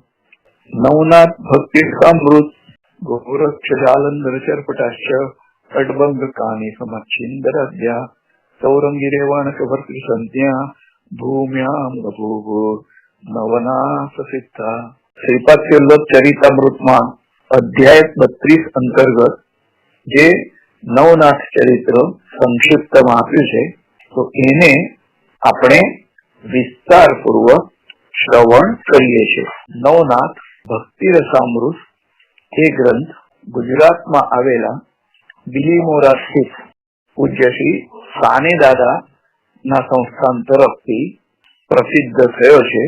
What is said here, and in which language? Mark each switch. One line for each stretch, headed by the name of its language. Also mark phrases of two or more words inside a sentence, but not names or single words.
Sanskrit: नवनाथ भक्ति अमृत गोरक्ष जालंधर चरपटाश्च अडबंग कानी समच्छिंदर अद्या सौरंगी रेवाणक भर्तृ संज्ञा भूम्याम बभूव नवनाथ सिद्धा।
Gujarati: श्रीपाद श्रीवल्लभ चरितामृतમાં અધ્યાય 32 અંતર્ગત જે નવનાથ ચરિત્ર સંક્ષિપ્તમાં આપ્યું છે તો એને આપણે વિસ્તારપૂર્વક શ્રવણ કરીએ છીએ। નવનાથ ભક્તિ રસામૃત એ ગ્રંથ ગુજરાતમાં આવેલા બિલીમોરા સ્થિત પૂજ્ય શ્રી સાને દાદા ના સંસ્થાન તરફથી પ્રસિદ્ધ થયો છે।